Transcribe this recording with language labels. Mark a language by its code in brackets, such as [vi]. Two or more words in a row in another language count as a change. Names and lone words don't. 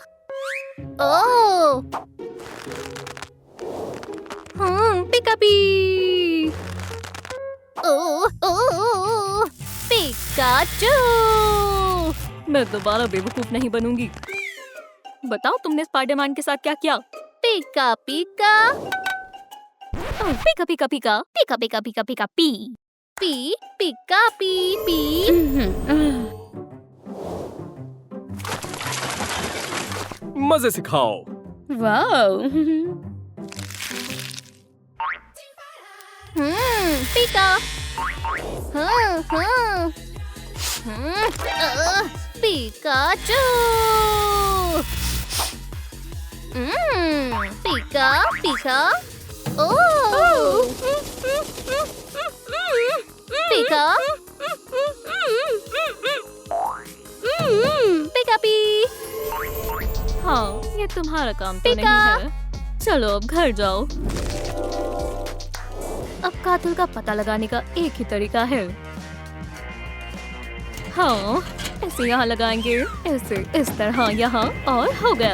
[hi] ओह, पिका पी। ओह, पिकाचू। मैं दोबारा बेवकूफ नहीं बनूंगी। बताओ, तुमने स्पाइडरमैन के साथ क्या किया? पिका पिका। पिका पिका पिका पिका पिका पिका पिका पी पी पिका पी पी। मजे से खाओ। वाओ। पिका। पिकाचू। पिका पिका। ओह, पिका। पपी। हाँ, ये तुम्हारा काम तो नहीं है। चलो अब घर जाओ। अब कातिल का पता लगाने का एक ही तरीका है। हाँ, ऐसे यहाँ लगाएंगे, ऐसे इस तरह यहाँ, और हो गया।